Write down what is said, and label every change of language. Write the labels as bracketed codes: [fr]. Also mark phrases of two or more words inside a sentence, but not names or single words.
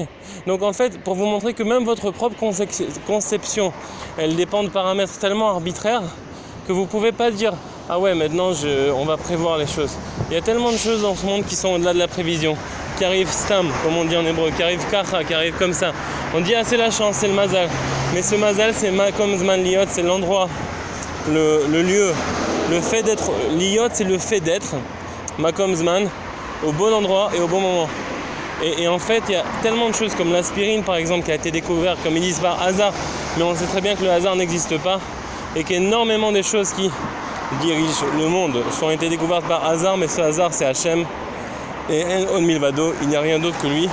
[fr] Donc en fait, pour vous montrer que même votre propre conception, elle dépend de paramètres tellement arbitraires que vous pouvez pas dire ah ouais maintenant on va prévoir les choses. Il y a tellement de choses dans ce monde qui sont au-delà de la prévision, qui arrivent stam, comme on dit en hébreu, qui arrivent kacha, qui arrivent comme ça. On dit ah c'est la chance, c'est le mazal. Mais ce mazal c'est [he] מקום זמן להיות, [fr] c'est l'endroit, le lieu. Le fait d'être liot, c'est le fait d'être [he] מקום זמן [fr] au bon endroit et au bon moment. Et en fait, il y a tellement de choses comme l'aspirine par exemple qui a été découverte comme ils disent par hasard, mais on sait très bien que le hasard n'existe pas et qu'énormément de choses qui dirigent le monde ont été découvertes par hasard, mais ce hasard c'est Hachem et [he] אין מלבדו, [fr] il n'y a rien d'autre que lui.